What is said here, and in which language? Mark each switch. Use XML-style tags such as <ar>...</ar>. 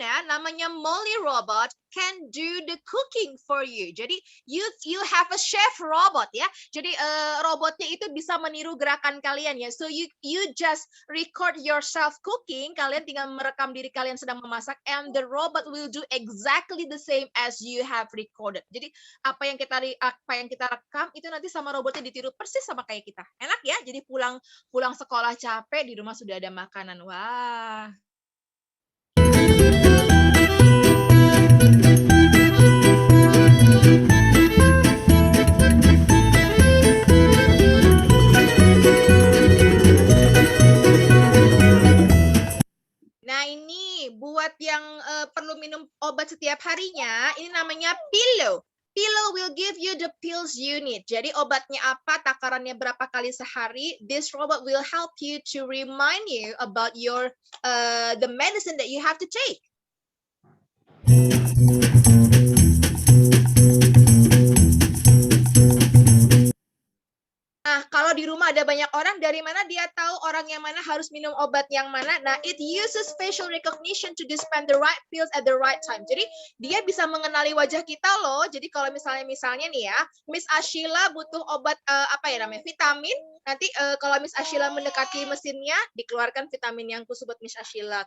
<id>Namanya</id> <en>Molly robot can do the cooking for you. Jadi you have a chef robot ya.</en> <id>Jadi robotnya itu bisa meniru gerakan kalian ya.</id> <en>So you just record yourself cooking.</en> <id>Kalian tinggal merekam diri kalian sedang memasak,</id> <en>and the robot will do exactly the same as you have recorded.</en> <id>Jadi apa yang kita rekam itu nanti sama robotnya ditiru persis sama kayak kita. Enak ya. Jadi pulang sekolah capek, di rumah sudah ada makanan. Wah. Nah ini buat yang perlu minum obat setiap harinya, ini namanya Pillow.</id> <en>Pillow will give you the pills you need.</en> <id>Jadi obatnya apa, takarannya berapa kali sehari.</id> <en>This robot will help you to remind you about your the medicine that you have to take.</en> <id>Nah, kalau di rumah ada banyak orang, dari mana dia tahu orang yang mana harus minum obat yang mana?</id> <en>Nah, it uses facial recognition to dispense the right pills at the right time.</en> <id>Jadi, dia bisa mengenali wajah kita loh. Jadi, kalau misalnya nih ya, Miss Ashila butuh obat, vitamin. Nanti kalau Miss Ashila mendekati mesinnya, dikeluarkan vitamin yang khusus buat Miss Ashila.</id>